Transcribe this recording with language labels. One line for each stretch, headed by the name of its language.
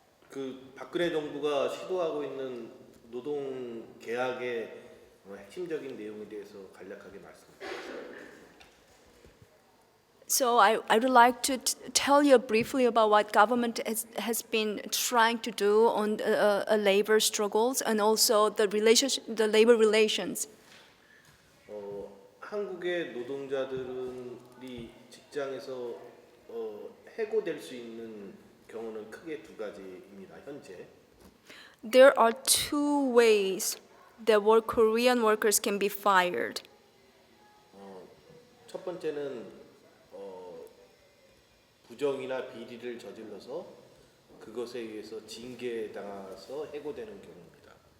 Korean: 그 박근혜 정부가 시도하고 있는 노동 계약의 핵심적인 내용에 대해서 간략하게 말씀드리겠습니다.
English: So I would like to tell you briefly about what government has been trying to do on labor struggles and also the labor relations.
Korean: 한국의 노동자들이 직장에서 해고될 수 있는 경우는 크게 두 가지입니다. 현재.
English: There are two ways that Korean workers can be fired.
Korean: 첫 번째는 부정이나 비리를 저질러서 그것에 의해서 징계당해서 해고되는 경우입니다.